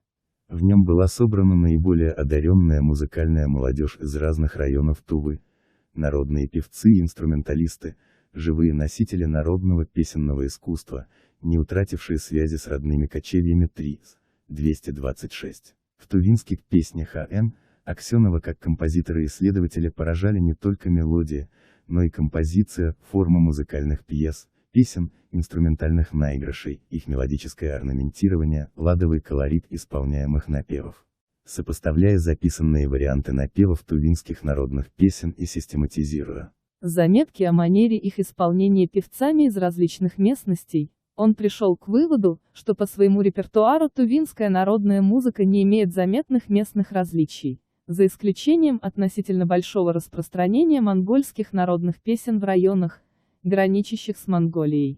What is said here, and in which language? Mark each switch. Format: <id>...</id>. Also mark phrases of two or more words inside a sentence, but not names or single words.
<ru>В нем была собрана наиболее одаренная музыкальная молодежь из разных районов Тувы, народные певцы и инструменталисты, живые носители народного песенного искусства, не утратившие связи с родными кочевьями 226. В тувинских песнях А.Н. Аксенова как композитора-исследователя поражали не только мелодия, но и композиция, форма музыкальных пьес, песен, инструментальных наигрышей, их мелодическое орнаментирование, ладовый колорит исполняемых напевов. Сопоставляя записанные варианты напевов тувинских народных песен и систематизируя заметки о манере их исполнения певцами из различных местностей, он пришел к выводу, что по своему репертуару тувинская народная музыка не имеет заметных местных различий, за исключением относительно большого распространения монгольских народных песен в районах, граничащих с Монголией.</ru>